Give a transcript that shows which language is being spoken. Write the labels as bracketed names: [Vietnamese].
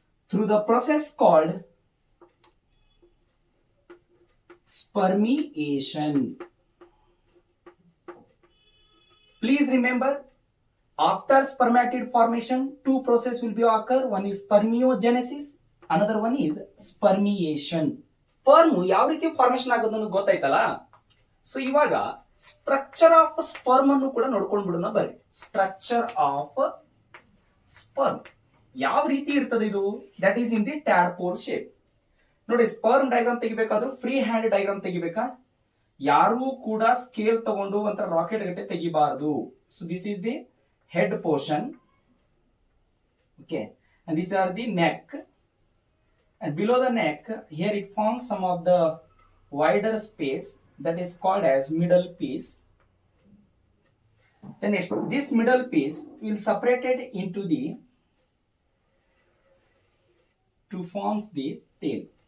[English] Through the process called spermiation. Please remember, after spermatid formation, two processes will be occur. One is spermiogenesis, another one is spermiation. [Kannada] Sperm ಯಾವ ರೀತಿ formation ಆಗೋದನ್ನು ಗೊತ್ತಾಯ್ತಲ್ಲ. So ಇವಾಗ structure of sperm ಅನ್ನು ಕೂಡ ನೋಡ್ಕೊಂಡು ಬಿಡೋಣ ಬರ್ರಿ. ಸ್ಟ್ರಕ್ಚರ್ ಆಫ್ ಸ್ಪರ್ಮ್ ಯಾವ ರೀತಿ ಇರ್ತದೆ ಇದು? [English] That is in the tadpole shape. [Kannada] ನೋಡಿ, sperm diagram ತೆಗಿಬೇಕಾದ್ರೂ free hand diagram ತೆಗಿಬೇಕಾ? ಯಾರು ಕೂಡ ಸ್ಕೇಲ್ ತಗೊಂಡು ಒಂಥರ rocket Gatte ತೆಗಿಬಾರದು. [English] So this is the head portion, okay, and these are the neck, and below the neck here it forms some of the wider space that is called as middle piece. Then next, this middle piece will separated into the to forms the tail.